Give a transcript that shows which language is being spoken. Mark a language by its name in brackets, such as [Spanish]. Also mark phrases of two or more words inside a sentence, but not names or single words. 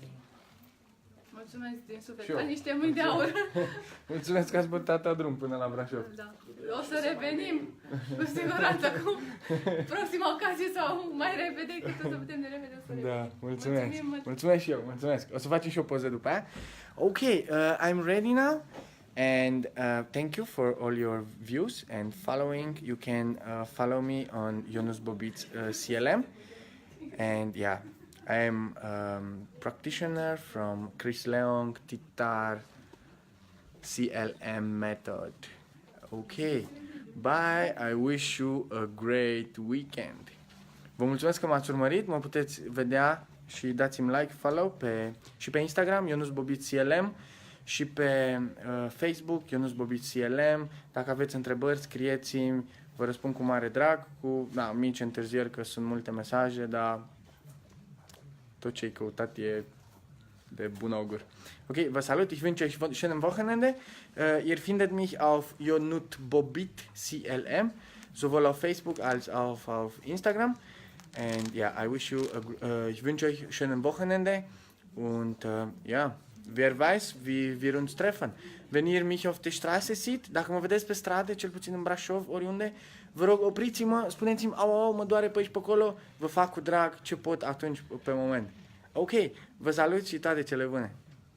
[Romanian] Mulțumesc din suflet. Și eu. Ca niște mâini de aur. Mulțumesc că ați bătat drum până la Brașov. Da. O să revenim cu siguranță cu proxima ocazie sau mai repede, cât o să putem de repede o să revenim. Da, mulțumesc. Mulțumim. Mulțumesc și eu, mulțumesc. O să facem și o poză după aia. [English] Ok, I'm ready now. And thank you for all your views and following. You can follow me on Ionuț Bobiț CLM. And yeah, I am practitioner from Chris Leong Titar CLM method. Ok. Bye. I wish you a great weekend. [Romanian] Vă mulțumesc că m-ați urmărit. Mă puteți vedea și dați-mi [English] like, follow [Romanian] și pe Instagram, Ionuț Bobiț CLM, și pe Facebook, Ionuț Bobiț CLM. Dacă aveți întrebări, scrieți-mi, vă răspund cu mare drag, cu mici întârzieri că sunt multe mesaje, dar tot ce ai căutat e de bun augur. [German] Okay, was salut, ich wünsche euch schönen Wochenende. Ihr findet mich auf Ionut Bobit CLM, sowohl auf Facebook als auch auf Instagram. [English] And yeah, [German] ich wünsche euch schönen Wochenende und ja, wer weiß, wie wir uns treffen. Wenn ihr mich auf der Straße seht, [Romanian] dacă mă vedeți pe stradă, cel puțin în Brașov, oriunde, vă rog, opriți-mă, spuneți-mi, au, mă doare pe aici, pe acolo, vă fac cu drag ce pot atunci, pe moment. Ok, vă salut și toate cele bune!